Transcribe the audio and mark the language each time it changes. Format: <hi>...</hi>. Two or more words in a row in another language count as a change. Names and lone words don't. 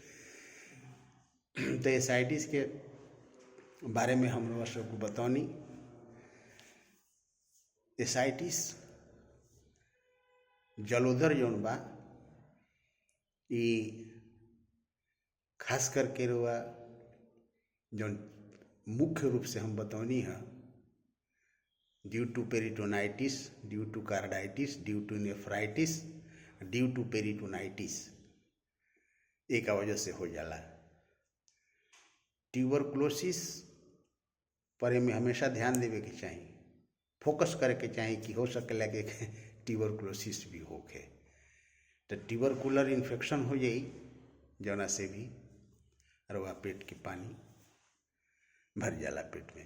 <bho>तो एसाइटिस के बारे में हम लोग सबको बतौनी। एसाइटिस जलोदर जौन बा ये खास करके रुआ जौन मुख्य रूप से हम बतौनी है</bho> <en>due to peritonitis, due to carditis, due to nephritis, due to peritonitis,</en> <bho>एक वजह से हो जाला। ट्यूबरकुलोसिस पर में हमेशा ध्यान देवे के चाहिए, फोकस करे के चाहिए कि हो सकेला कि ट्यूबरकुलोसिस भी होके, तो</bho> <en>tubercular infection</en> <bho>हो जाई जौना से भी रवा पेट के पानी भर जाला पेट में।</bho>